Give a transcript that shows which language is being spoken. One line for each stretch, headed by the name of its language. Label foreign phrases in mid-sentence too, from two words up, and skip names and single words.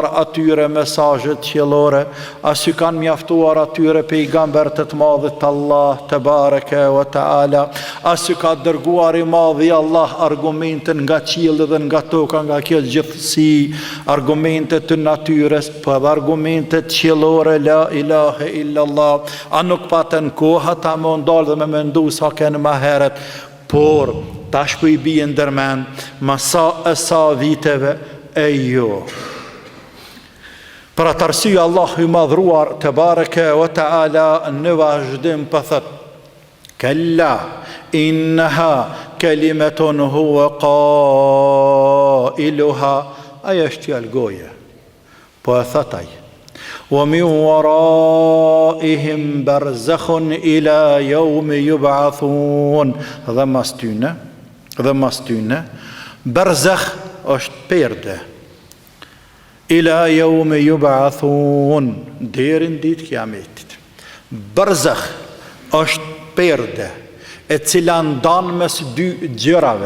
Albanian: atyre mesazhet qiellore, as që kanë mjaftuar atyre pejgamberët të madhit Allah
Arabic: تبارك وتعالى,
Albanian: as që ka dërguar i madhi Allah argumente nga qielli dhe nga toka, nga kjo gjithësi, argumente të natyrës, po edhe argumente qiellore,
Arabic: لا إله إلا الله,
Albanian: a nuk patën kohë ta më ndalë dhe me mendu sa kënë më herët, por tash po i bie ndërmend ma sa viteve e jo. Për atë arsye Allahu i madhruar
Arabic: تبارك وتعالى
Albanian: në vazhdim po thot:
Arabic: كلا إنها كلمة هو قائلها.
Albanian: Ajo është fjalë goje, po e thot ai:
Arabic: ومن ورائهم برزخ إلى يوم يبعثون.
Albanian: Dhe mas tyne, barzakh është perde,
Arabic: إلى يوم يبعثون,
Albanian: deri në ditë kiametit. Barzakh është perde e cila ndan mes dy gjërave.